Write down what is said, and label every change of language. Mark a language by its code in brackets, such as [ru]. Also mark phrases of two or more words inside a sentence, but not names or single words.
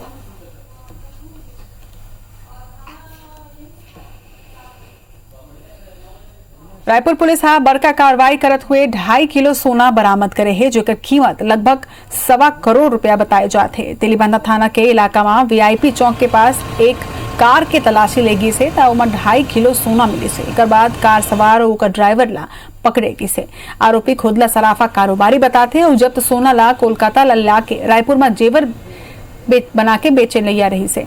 [hne] रायपुर पुलिस हा बड़का कार्रवाई करत हुए 2.5 किलो सोना बरामद करे है, जोकर कीमत लगभग 1.25 करोड़ रुपया बताए जाते हैं। तेलीबांधा थाना के इलाका में VIP चौक के पास एक कार के तलाशी लेगी से 2.5 किलो सोना मिली से। एक बाद कार सवार और ड्राइवर ला पकड़ेगी से। आरोपी खुदला सराफा कारोबारी बताते हैं और जब्त सोना ला कोलकाता ला के रायपुर में जेवर बना के बेचे लिया रही से।